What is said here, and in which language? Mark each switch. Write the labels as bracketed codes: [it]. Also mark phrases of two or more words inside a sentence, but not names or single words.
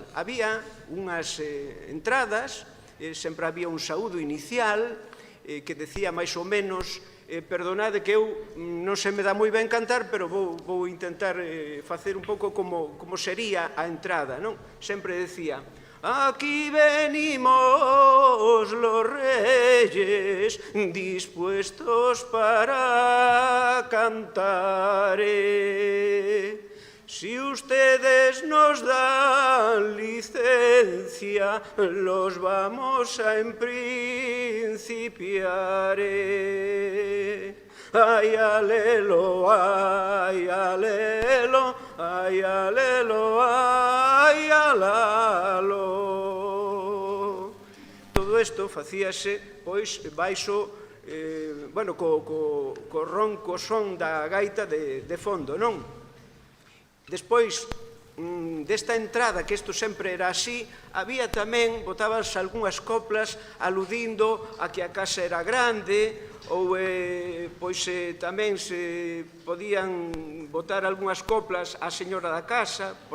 [gl] Había unhas entradas, sempre había un saúdo inicial que decía máis ou menos, perdonade que eu non se me dá moi ben cantar, pero vou intentar facer un pouco como sería a entrada, non? Sempre decía: [es] aquí venimos los reyes dispuestos para cantar. Si ustedes nos dan licencia, los vamos a principiar. Ay, alelo, ay, alelo, ay, alelo, ay, alalo. [gl] Todo isto facíase, pois, baixo, bueno, co ronco son da gaita de fondo, non? Despois desta entrada, que isto sempre era así, había tamén, botábanse algunhas coplas aludindo a que a casa era grande, ou pois tamén se podían botar algunhas coplas á señora da casa.